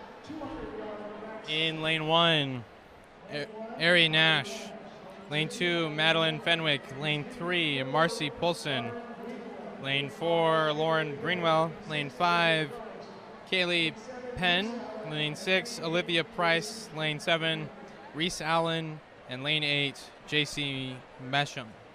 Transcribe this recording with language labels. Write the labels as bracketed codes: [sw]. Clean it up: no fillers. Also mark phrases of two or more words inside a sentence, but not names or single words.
[en] In lane 1, Ari Nash. Lane 2, Madeline Fenwick. Lane 3, Marcy Poulsen. Lane 4, Lauren Greenwell. Lane 5, Kaylee Penn. Lane 6, Olivia Price. Lane 7, Reese Allen. And lane 8, JC Meckham.